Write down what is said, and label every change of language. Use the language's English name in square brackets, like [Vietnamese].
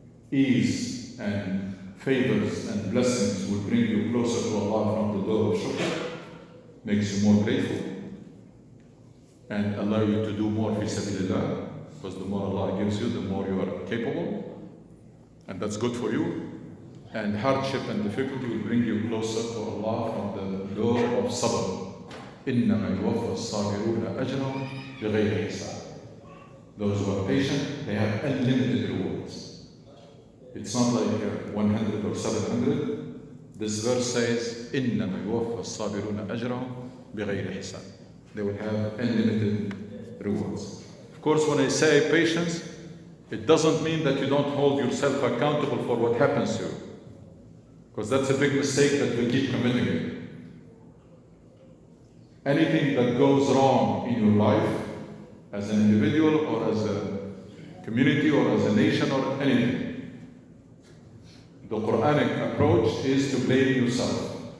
[English] Ease and favors and blessings will bring you closer to Allah from the door of shukr, makes you more grateful, and allow you to do more fi sabilillah, because the more Allah gives you, the more you are capable, and that's good for you. And hardship and difficulty will bring you closer to Allah from the door of sabr. [Arabic] إِنَّمَا يُوَفَّى الصَّابِرُونَ أَجْرَهُمْ بِغَيْرِ حِسَابٍ. [English] Those who are patient, they have unlimited rewards. It's not like 100 or 700. This verse says, [Arabic] إِنَّمَا يُوَفَّى الصَّابِرُونَ أَجْرَهُمْ بِغَيْرِ حِسَابٍ. [English] They will have unlimited rewards. Of course, when I say patience, it doesn't mean that you don't hold yourself accountable for what happens to you. Because that's a big mistake that we keep committing. Anything that goes wrong in your life, as an individual or as a community or as a nation or anything, the Quranic approach is to blame yourself.